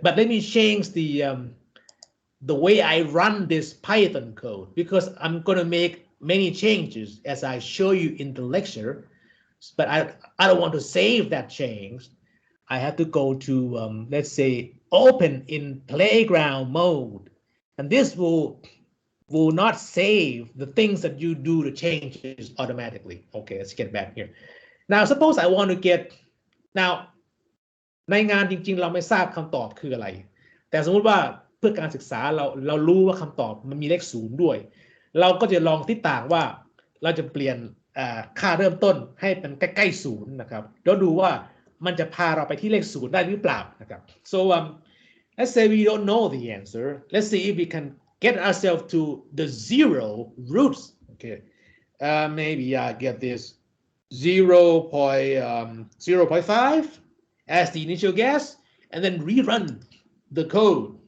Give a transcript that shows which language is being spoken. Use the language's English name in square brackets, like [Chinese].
[English] But let me change the way I run this Python code, because I'm going to make many changes as I show you in the lecture. But I don't want to save that change. I have to go to, let's say, open in playground mode. And this will not save the things that you do the changes automatically. Okay, let's get back here. Now, suppose I want to get, now, [Thai] ในงานจริงๆเราไม่ทราบคำตอบคืออะไร แต่สมมุติว่าเพื่อการศึกษาเรารู้ว่าคำตอบมันมีเลข0ด้วย เราก็จะลองทิศทางว่าเราจะเปลี่ยนค่าเริ่มต้นให้เป็นใกล้ๆ0นะครับแล้วดูว่ามันจะพาเราไปที่เลข0ได้หรือเปล่านะครับ [English] so let's say we don't know the answer. Let's see if we can get ourselves to the 0 roots. Okay, maybe I get this 0.5 as the initial guess, and then rerun the code.